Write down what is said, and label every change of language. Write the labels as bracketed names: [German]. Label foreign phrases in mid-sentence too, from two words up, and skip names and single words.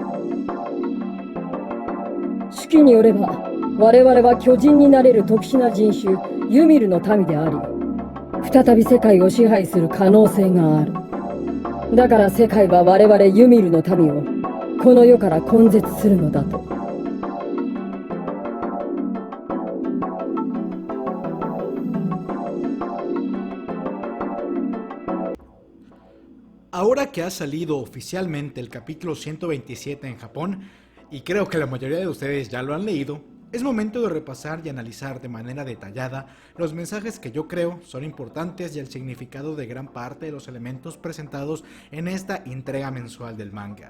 [Japanese] 手記によれば我々は巨人になれる特殊な人種ユミルの民であり、再び世界を支配する可能性がある。だから世界は我々ユミルの民をこの世から根絶するのだと。 [Spanish] Ahora que ha salido oficialmente el capítulo 127 en Japón, y creo que la mayoría de ustedes ya lo han leído, es momento de repasar y analizar de manera detallada los mensajes que yo creo son importantes y el significado de gran parte de los elementos presentados en esta entrega mensual del manga.